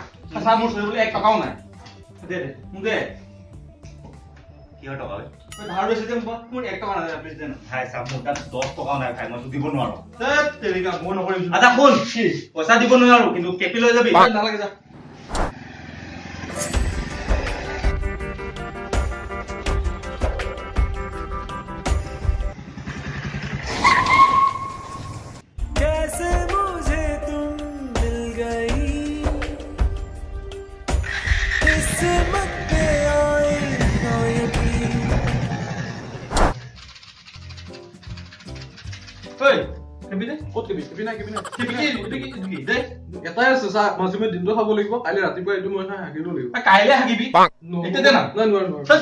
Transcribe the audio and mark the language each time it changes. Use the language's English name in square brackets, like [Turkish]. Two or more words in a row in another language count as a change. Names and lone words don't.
[Assamese] আচ্ছা মোৰ চলিবলৈ 1 টকাও নাই। দে দে মোক দে। কিহৰ টকা ঐ তই ধাৰ লৈছে যে মোৰ 1 টকা নাই প্লিজ দে না। ভাই সাহ মোৰ তাত 10 টকা নাই ভাই মই দিব নোৱাৰো ধেত তেৰিকা মই নকৰিম। আচ্ছা শুন পইচা দিব নোৱাৰো কিন্তু কেপি লৈ যাবি নালাগে যা। [Hindi] कैसे मुझे तुम मिल गई किस्मत पे आए नायकी [Assamese] ঐ কেপি দে ক'ত কেপি? কেপি নাই কেপি নাই কেপি কি দে এটাই আছে চা মাজুমে দিনটো খাব লাগিব কাইলৈ ৰাতিপুৱা এইটো মই খাই হাগিব লাগিব কাইলৈ হাগিবি এতিয়া দে না। নাই নোৱাৰো